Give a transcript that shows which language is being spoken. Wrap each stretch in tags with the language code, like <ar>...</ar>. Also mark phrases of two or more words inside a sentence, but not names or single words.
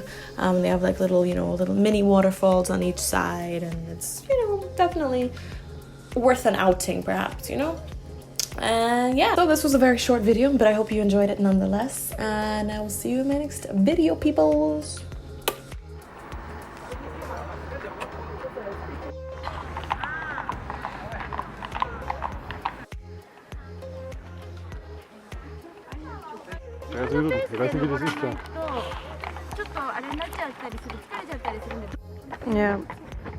<en>They have like little, you know, little mini waterfalls on each side, and it's, you know, definitely worth an outing, perhaps, you know. And yeah, so this was a very short video, but I hope you enjoyed it nonetheless, and I will see you in my next video, peoples.</en> <de>Ja, ich weiß nicht, wie das ist da.</de> <ja>ちょっとあれになっちゃったりする、疲れちゃったりするんで。 Yeah.</ja>